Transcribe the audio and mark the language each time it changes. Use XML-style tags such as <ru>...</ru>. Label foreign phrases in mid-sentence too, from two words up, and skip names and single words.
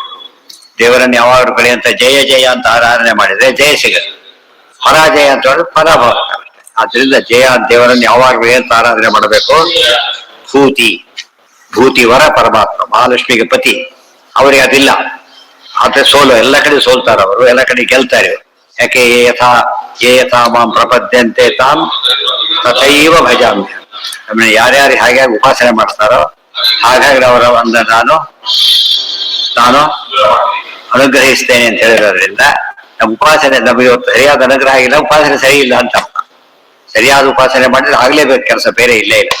<kn>ದೇವರನ್ನು ಯಾವಾಗಲೂ ಕಳೆಯಂತ ಜಯ ಜಯ ಅಂತ ಆರಾಧನೆ ಮಾಡಿದ್ರೆ ಜಯ ಸಿಗುತ್ತೆ, ಪರಾಜಯ ಅಂತ ಹೇಳಿದ್ರೆ ಪರಾಭವ. ಆದ್ರಿಂದ ಜಯ ದೇವರನ್ನು ಯಾವಾಗಲೂ ಅಂತ ಆರಾಧನೆ ಮಾಡಬೇಕು. ಭೂತಿ ಭೂತಿವರ ಪರಮಾತ್ಮ, ಮಹಾಲಕ್ಷ್ಮಿಗೆ ಪತಿ. ಅವರಿಗೆ ಅದಿಲ್ಲ, ಆದ್ರೆ ಸೋಲು. ಎಲ್ಲ ಕಡೆ ಸೋಲ್ತಾರೆ ಅವರು, ಎಲ್ಲ ಕಡೆ ಗೆಲ್ತಾರೆ. ಯಾಕೆ?</kn> <sa>ಯೇ ಯಥಾ ಮಾಂ ಪ್ರಪದ್ಯಂತೆ ತಾಂ ತಥೈವ ಭಜಾಮಿ.</sa> <kn>ನಮ್ಮನ್ನ ಯಾರ್ಯಾರು ಹಾಗೆ ಉಪಾಸನೆ ಮಾಡ್ತಾರೋ ಹಾಗಾಗಿ ಅವರ ಒಂದು ನಾನು ಅನುಗ್ರಹಿಸ್ತೇನೆ ಅಂತ ಹೇಳಿರೋದ್ರಿಂದ ನಮ್ಮ ಉಪಾಸನೆ ನಮಗೆ ಇವತ್ತು ಸರಿಯಾದ ಅನುಗ್ರಹ ಆಗಿಲ್ಲ, ಉಪಾಸನೆ ಸರಿ ಇಲ್ಲ ಅಂತ. ಸರಿಯಾದ ಉಪಾಸನೆ ಮಾಡಿದ್ರೆ ಆಗ್ಲೇಬೇಕು ಕೆಲಸ, ಬೇರೆ ಇಲ್ಲೇ ಇಲ್ಲ.</kn>